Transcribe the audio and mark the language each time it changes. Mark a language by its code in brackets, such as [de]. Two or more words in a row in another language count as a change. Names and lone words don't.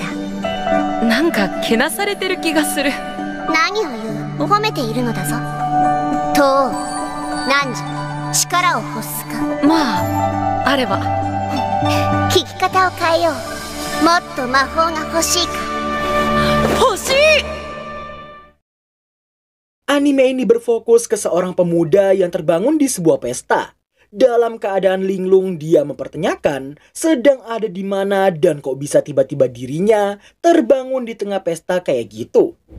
[ja] なんかけなされてる気がする。何を言う。褒めているのだぞ。東王何時力を欲すか。まああれば。聞き方を変えよう。もっと魔法が欲しいか。欲しい. [id] Anime ini berfokus ke seorang pemuda yang terbangun di sebuah pesta. Dalam keadaan linglung, dia mempertanyakan sedang ada di mana dan kok bisa tiba-tiba dirinya terbangun di tengah pesta kayak gitu.